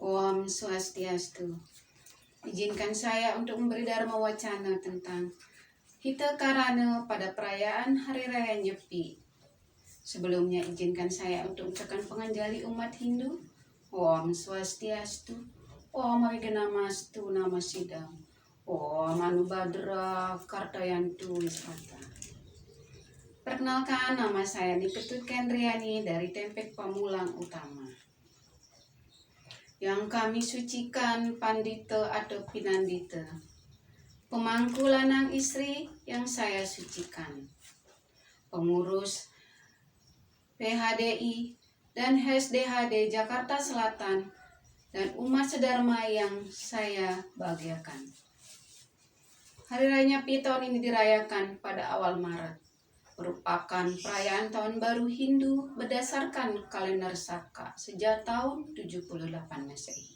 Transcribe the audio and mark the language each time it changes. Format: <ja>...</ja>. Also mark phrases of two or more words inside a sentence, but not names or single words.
<sa>Om Swastiastu.</sa> <id>Izinkan saya untuk memberi dharma wacana tentang Hita Karana pada perayaan Hari Raya Nyepi. Sebelumnya izinkan saya untuk ucapkan penganjali umat Hindu.</id> <sa>Om Swastiastu, Om Wignamastu Namasidam, Om Anubhadra Kartayantu Wisata.</sa> <id>Perkenalkan, nama saya Niketut Kendriani dari Tempek Pamulang Utama. Yang kami sucikan Pandita atau Pinandita, pemangku</id> <ban>lanang istri</ban> <id>yang saya sucikan, pengurus PHDI dan HSDHD Jakarta Selatan, dan umat sedharma yang saya bahagiakan. Hari Raya Nyepi tahun ini dirayakan pada awal Maret, merupakan perayaan tahun baru Hindu berdasarkan kalender Saka sejak tahun 78 Masehi.</id>